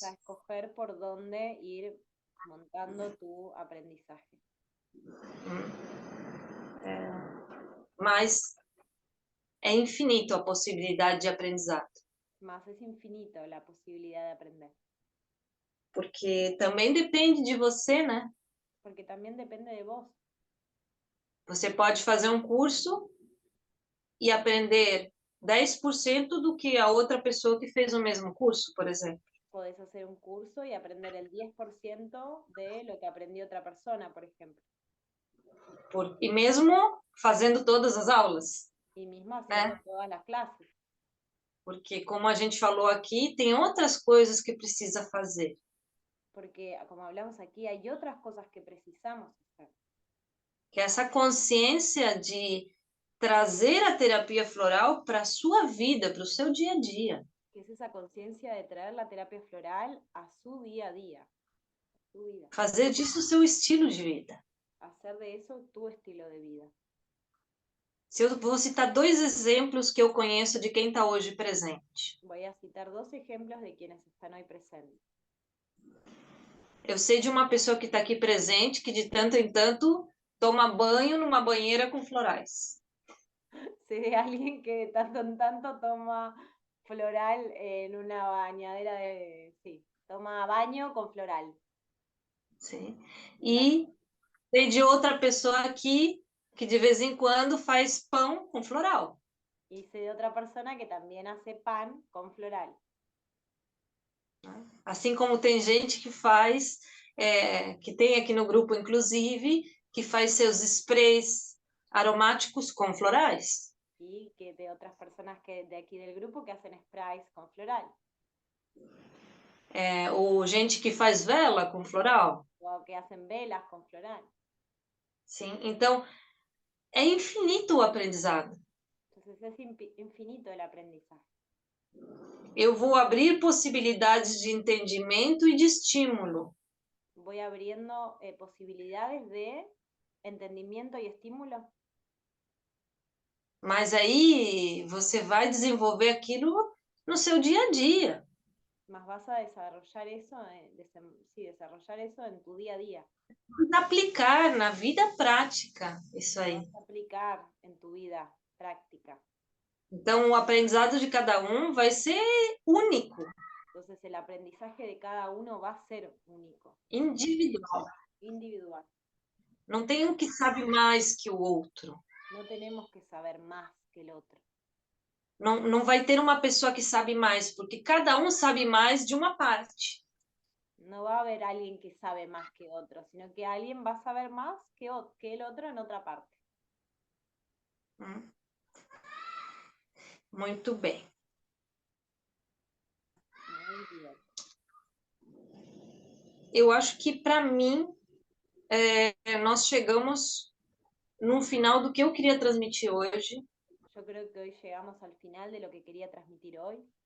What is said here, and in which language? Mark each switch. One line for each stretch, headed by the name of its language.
Spanish: Vas a escoger por dónde ir montando tu aprendizaje.
Portuguese: Mas é infinito a possibilidade de aprendizado.
Spanish: Más es infinito la posibilidad de aprender.
Portuguese: Porque também depende de você, né?
Spanish: Porque también depende de vos.
Portuguese: Você pode fazer um curso e aprender 10% do que a outra pessoa que fez o mesmo curso, por exemplo.
Spanish: Podés hacer un curso y aprender el 10% de lo que aprendió otra persona, por ejemplo.
Portuguese: E mesmo fazendo todas as aulas.
Spanish: Y mismo haciendo todas las clases.
Portuguese: Porque, como a gente falou aqui, tem outras coisas que precisa fazer.
Spanish: Porque, como hablamos aquí, hay otras cosas que precisamos hacer.
Portuguese: Que é essa consciência de trazer a terapia floral para a sua vida, para o seu dia a dia.
Spanish: Que es esa conciencia de traer la terapia floral a su día a día, a su vida.
Portuguese: Fazer disso o seu estilo de vida.
Spanish: Hacer de eso tu estilo de vida.
Portuguese: Se eu vou citar 2 exemplos que eu conheço de quem está hoje presente.
Spanish: Voy a citar 2 ejemplos de quienes están hoy presentes.
Portuguese: Eu sei de uma pessoa que está aqui presente que de tanto em tanto toma banho numa banheira com florais.
Spanish: Sé de alguien que de tanto en tanto toma floral en una bañadera de... Sí, toma baño con floral.
Portuguese: Sim. E sei de outra pessoa aqui que de vez em quando faz pão com floral.
Spanish: Y sé de otra persona que también hace pan con floral.
Portuguese: Assim como tem gente que faz, que tem aqui no grupo, inclusive, que faz seus sprays aromáticos com florais.
Spanish: Y que de otras personas que de aquí del grupo que hacen sprays con floral.
Portuguese: Ou gente que faz vela com floral.
Spanish: O que hacen velas con floral.
Portuguese: Sim, então é infinito o aprendizado.
Spanish: Entonces es infinito el aprendizaje.
Portuguese: Eu vou abrir possibilidades de entendimento e de estímulo.
Spanish: Voy abriendo posibilidades de entendimiento y estímulo.
Portuguese: Mas aí você vai desenvolver aquilo no seu dia a dia.
Spanish: Más vas a desarrollar eso, desarrollar eso en tu día a día.
Portuguese: Aplicar na vida prática isso aí.
Spanish: Vas a aplicar en tu vida práctica.
Portuguese: Então, o aprendizado de cada um vai ser único,
Spanish: Entonces el aprendizaje de cada uno va a ser único,
Portuguese: individual.
Spanish: individual.
Portuguese: Não tem um que sabe mais que o outro.
Spanish: No tenemos que saber más que el otro.
Portuguese: Não vai ter uma pessoa que sabe mais, porque cada um sabe mais de uma parte.
Spanish: No va a haber alguien que sabe más que otro, sino que alguien va a saber más que el otro en otra parte.
Portuguese: Muito bem.
Spanish: Muy bien.
Portuguese: Eu acho que, para mim, nós chegamos no final do que eu queria transmitir hoje.
Spanish: Yo creo que hoy llegamos al final de lo que quería transmitir hoy.